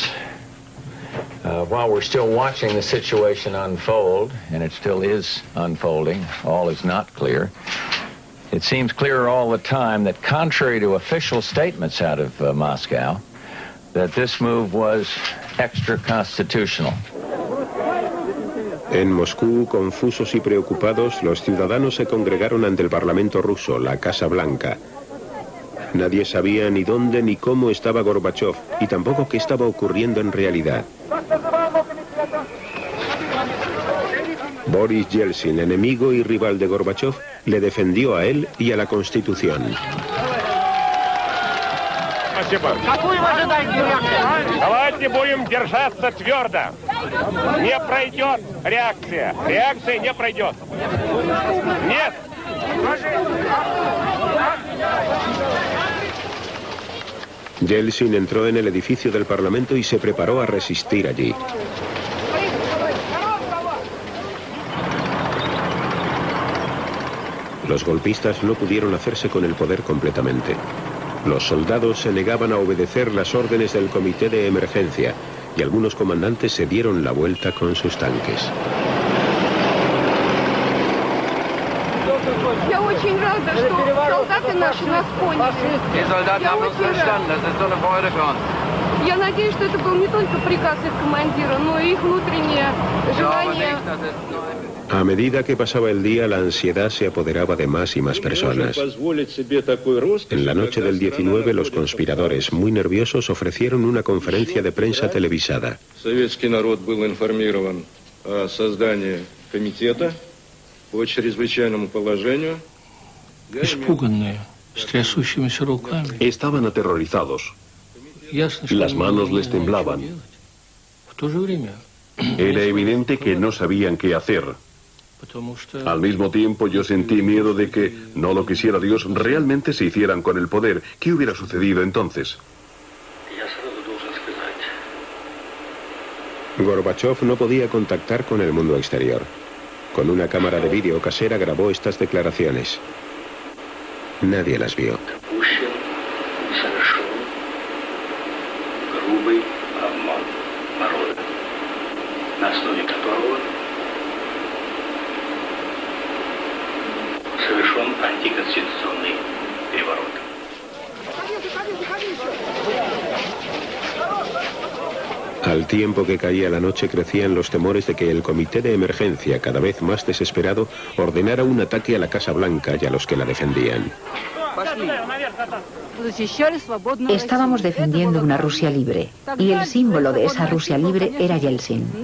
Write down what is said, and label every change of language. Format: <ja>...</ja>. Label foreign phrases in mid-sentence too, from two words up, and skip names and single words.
<en>While we're still watching the situation unfold, and it still is unfolding, all is not clear, it seems clearer all the time that contrary to official statements out of Moscow, that this move was extra-constitutional.</en> <es>En Moscú, confusos y preocupados, los ciudadanos se congregaron ante el Parlamento ruso, la Casa Blanca. Nadie sabía ni dónde ni cómo estaba Gorbachov, y tampoco qué estaba ocurriendo en realidad. Boris Yeltsin, enemigo y rival de Gorbachov, le defendió a él y a la Constitución.</es> <ru>Какую вы ожидаете реакцию? Давайте будем держаться твердо. Не пройдет реакция. Реакция не пройдет. Нет.</ru> <es>Yeltsin entró en el edificio del Parlamento y se preparó a resistir allí. Los golpistas no pudieron hacerse con el poder completamente. Los soldados se negaban a obedecer las órdenes del comité de emergencia y algunos comandantes se dieron la vuelta con sus tanques.</es> <ru>Я очень рада, что солдаты наши нас поняли. Я очень рада. Я надеюсь, что это был не только приказ их командира, но и их внутреннее желание.</ru> <es>A medida que pasaba el día, la ansiedad se apoderaba de más y más personas. En la noche del 19, los conspiradores, muy nerviosos, ofrecieron una conferencia de prensa televisada.</es> <ru>Советский народ был информирован о создании комитета по чрезвычайному положению. Испуганные, с трясущимися руками.</ru> <es>Estaban aterrorizados. Las manos les temblaban.</es> <ru>В то же время.</ru> <es>Era evidente que no sabían qué hacer. Al mismo tiempo yo sentí miedo de que, no lo quisiera Dios, realmente se hicieran con el poder. ¿Qué hubiera sucedido entonces? Gorbachov no podía contactar con el mundo exterior. Con una cámara de vídeo casera grabó estas declaraciones. Nadie las vio.</es> <ru>Антиконституционный переворот.</ru> <es>Al tiempo que caía la noche crecían los temores de que el comité de emergencia, cada vez más desesperado, ordenara un ataque a la Casa Blanca y a los que la defendían. Estábamos defendiendo una Rusia libre, y el símbolo de esa Rusia libre era Yeltsin.</es>